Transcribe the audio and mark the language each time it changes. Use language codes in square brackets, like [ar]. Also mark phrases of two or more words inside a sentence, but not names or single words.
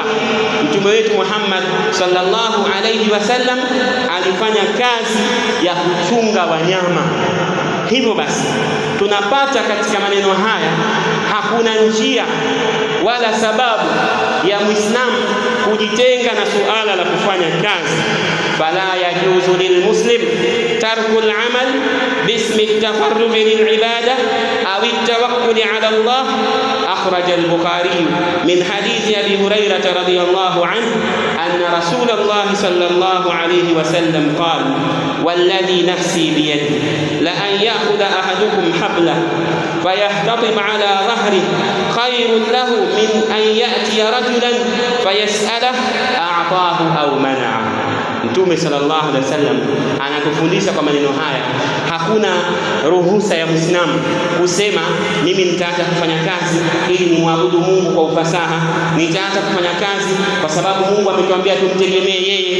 [sw] Mtume wetu Muhammad [ar] صلى الله عليه وسلم [sw] alifanya kazi ya kuchunga wanyama. Hivyo basi tunapata katika maneno haya hakuna njia wala sababu ya Muislamu kujitenga na suala la kufanya kazi. [ar] فلا يجوز للمسلم ترك العمل باسم التفرغ للعبادة أو التوكل على الله. أخرج البخاري من حديث أبي هريرة رضي الله عنه أن رسول الله صلى الله عليه وسلم قال: والذي نفسي بيده لأن يأخذ أحدكم حبله فيحتطب على ظهره خير له من أن يأتي رجلا فيسأله أعطاه أو منعه. [sw] Mtume [ar] صلى الله عليه وسلم [sw] anatufundisha kwa maneno haya, hakuna ruhusa ya Muislamu kusema mimi nitaacha kufanya kazi ili nimwabudu Mungu kwa ufasaha, nitaacha kufanya kazi kwa sababu Mungu ametuambia tumtegemee yeye.